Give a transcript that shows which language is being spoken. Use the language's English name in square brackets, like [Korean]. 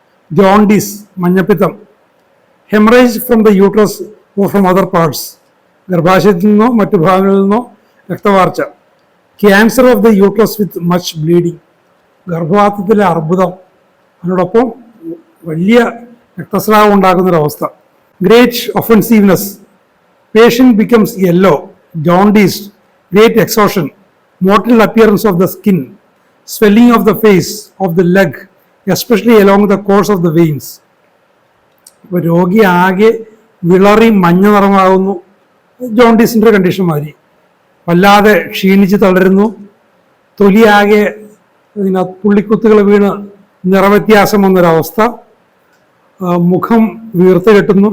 [English] Jaundice, മഞ്ഞപ്പിത്തം. Haemorrhage from the uterus or from other parts, [Malayalam] ഗർഭാശയത്തിൽ നിന്നോ മറ്റു ഭാഗങ്ങളിൽ നിന്നോ രക്തവാർച്ച. [English] cancer of the uterus with much bleeding, [Malayalam] ഗർഭപാത്രത്തിലെ അർബുദം, അതിനോടൊപ്പം വലിയ രക്തസ്രാവം ഉണ്ടാകുന്നൊരവസ്ഥ. [English] Great offensiveness, patient becomes yellow, jaundiced, great exhaustion, mottled appearance of the skin, swelling of the face, of the leg, especially along the course of the veins. [Malayalam] അപ്പോൾ രോഗി ആകെ വിളറി മഞ്ഞ നിറമാകുന്നു, ജോണ്ടീസിൻ്റെ condition മാതിരി. വല്ലാതെ ക്ഷീണിച്ച് തളരുന്നു, തൊലിയാകെ ഇങ്ങനെ പുള്ളിക്കുത്തുകൾ വീണ് നിറവ്യത്യാസം വന്നൊരവസ്ഥ, മുഖം വീർത്ത് കെട്ടുന്നു.